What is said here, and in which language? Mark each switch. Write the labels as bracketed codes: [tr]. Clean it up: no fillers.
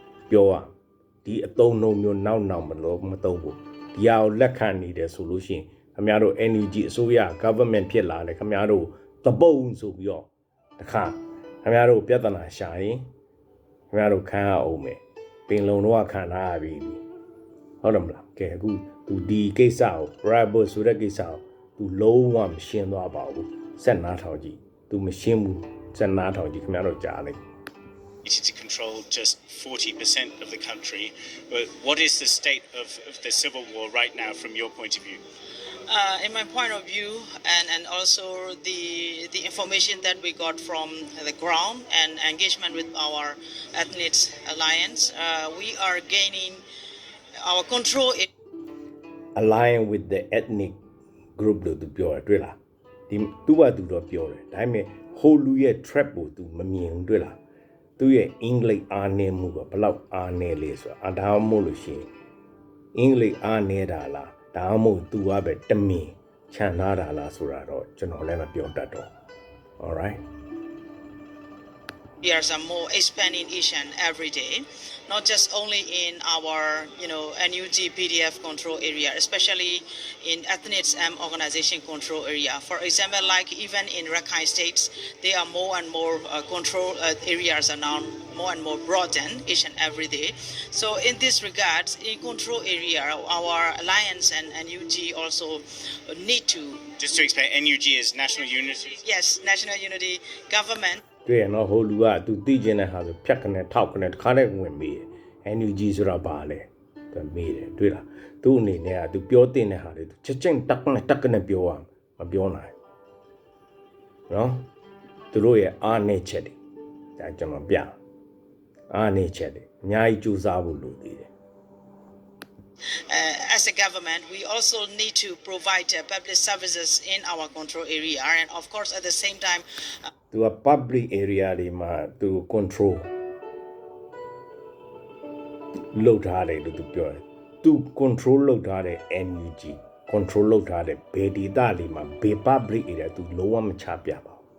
[my] ပြောရဒီအသုံးနှုန်းမျိုးနောက်မလို့မသုံးဘူးဒီဟာကိုလက်ခံနေတယ်ဆိုလို့ရှိရင်ခင်ဗျားတို့ NUG အစိုးရ government ဖြစ်လာတယ်ခင်ဗျားတို့သပုံဆိုပြီးတော့တခါခင်ဗျားတို့ပြဿနာရှာရင်ခင်ဗျားတို့ခံရအောင်မယ်ပင်လုံတော့ခံထားရပြီဟုတ်တယ်မလားကဲအခုသူဒီကိစ္စကို rebel ဆိုတဲ့ကိစ္စကိုသူလုံးဝမရှင်းသွားပါဘူးဆက်နားထောင်ကြည့်သူမရှင်းဘူးဆက်နားထောင်ကြည့်ခင်ဗျားတို့ကြားလိုက် [en] to control just 40% of the country. But what is the state of the civil war right now from your point of view? In my point of view, and also the information that we got from the ground and engagement with our Ethnics Alliance, we are gaining our control. Align with the ethnic group [my] လို့သူပြောတယ်တွေ့လားဒီသူ့ဘာသူတော့ပြောတယ်ဒါပေမဲ့ whole လူရဲ့ trap ကိုသူမမြင်ဘူးတွေ့လားသူ့ရဲ့အင်္ဂလိပ်အားနည်းမှုကဘလောက်အားနည်းလဲဆိုတာဒါမှမဟုတ်လို့ရှိရင်အင်္ဂလိပ်အားနည်းတာလားဒါမှမဟုတ်သူကပဲတမင်ခြံထားတာလားဆိုတာတော့ကျွန်တော်လည်းမပြောတတ်တော့ [en] all right Years are more expanding each and every day, not just only in our NUG PDF control area, especially in Ethnics organization control area. For example, like even in Rakhine states, there are more and more control areas are now more and more broadened each and every day. So in this regards, in control area, our alliance and NUG also need to. Just to explain, NUG is National Unity. Yes, National Unity Government. [my] တွေ့ရနော်ဟိုလူကသူသိကျင်တဲ့ဟာဆိုဖြတ်ကနေထောက်ကနေတစ်ခါနဲ့ဝင်မေးတယ် NUG ဆိုတာဘာလဲသူမေးတယ်တွေ့လားသူ့အနေနဲ့ကသူပြောတင်တဲ့ဟာတွေသူချက်ချင်းတက်ကနေပြောရမပြောနိုင်နော်သူတို့ရဲ့အားနည်းချက်တွေဒါကျွန်တော်ပြအားနည်းချက်တွေအများကြီးကြိုးစားဖို့လိုသေးတယ် [en] As a government, we also need to provide public services in our control area, and of course, at the same time, [my] သူက public area တွေမှာသူ control လုပ်ထားတယ်လို့သူပြောတယ်သူ control လုပ်ထားတဲ့ NUG control လုပ်ထားတဲ့ဘယ်ဒေသတွေမှာဘယ် public area သူလုံးဝမချပြပါဘူး